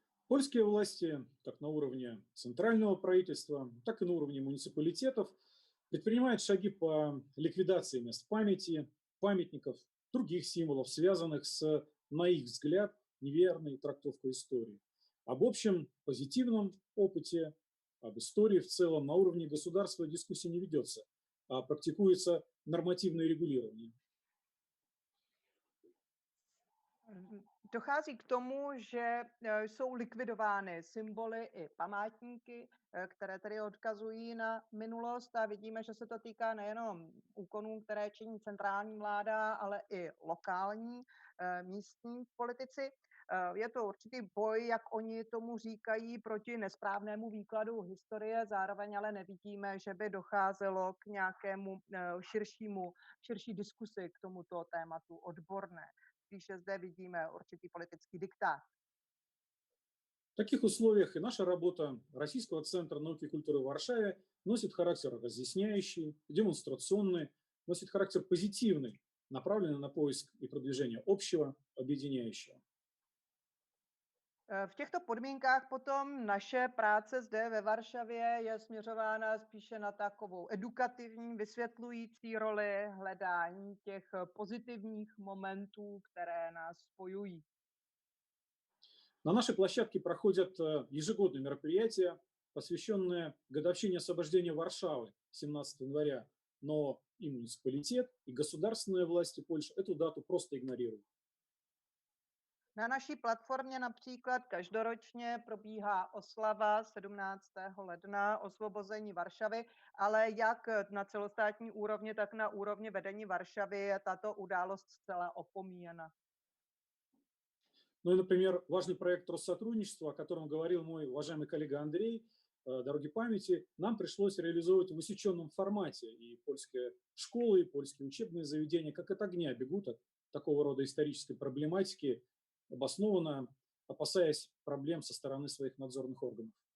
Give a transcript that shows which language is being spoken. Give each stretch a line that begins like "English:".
Russian: Польские власти, как на уровне центрального правительства, так и на уровне муниципалитетов, предпринимают шаги по ликвидации мест памяти, памятников, других символов, связанных с, на их взгляд, неверной трактовкой истории. Об общем позитивном опыте, об истории в целом на уровне государства дискуссии не ведется, а практикуется нормативное регулирование.
Czech: Dochází k tomu, že jsou likvidovány symboly i památníky, které tedy odkazují na minulost a vidíme, že se to týká nejenom úkonů, které činí centrální vláda, ale i lokální, místní politici. Je to určitý boj, jak oni tomu říkají, proti nesprávnému výkladu historie, zároveň ale nevidíme, že by docházelo k nějakému širší diskusi k tomuto tématu odborné. Spíše zde vidíme určitý politický diktát.
Russian: В таких условиях и наша работа Российского центра науки и культуры в Варшаве носит характер разъясняющий, демонстрационный, носит характер позитивный, направленный на поиск и продвижение общего, объединяющего.
Czech: V těchto podmínkách potom naše práce zde ve Varšavě je směřována spíše na takovou edukativní, vysvětlující roli, hledání těch pozitivních momentů, které nás spojují.
Russian: На нашей площадке проходят ежегодные мероприятия, посвященные годовщине освобождения Варшавы 17 января, но и муниципалитет, и государственные власти Польши эту дату просто игнорируют.
Czech: Na naší platformě například každoročně probíhá oslava 17. ledna osvobození Varšavy, ale jak na celostátní úrovni, tak na úrovni vedení Varšavy je tato událost zcela opomíjena.
Russian: Ну и, например, важный проект Россотрудничества, о котором говорил мой уважаемый коллега Андрей, «Дороги памяти», нам пришлось реализовывать в усеченном формате. И польские школы, и польские учебные заведения как от огня бегут от такого рода исторической проблематики, обоснованно опасаясь проблем со стороны своих надзорных органов.